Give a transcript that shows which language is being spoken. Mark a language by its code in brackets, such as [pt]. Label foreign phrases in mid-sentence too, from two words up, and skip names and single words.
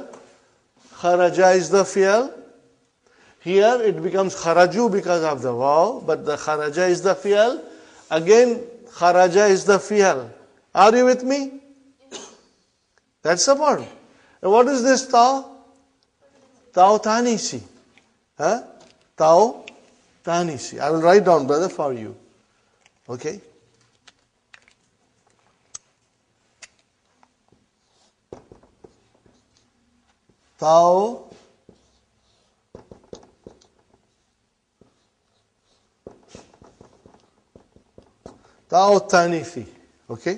[en] Kharaja is the fi'al. Here it becomes kharaju because of the waw, but the kharaja is the fi'al. Again, kharaja is the fi'al. Are you with me? That's the word. And what is this ta? [ar] تاء تأنيث. تاء تأنيث. [en] I will write down, brother, for you. Okay? [ar] تاء تأنيث. [en] Okay?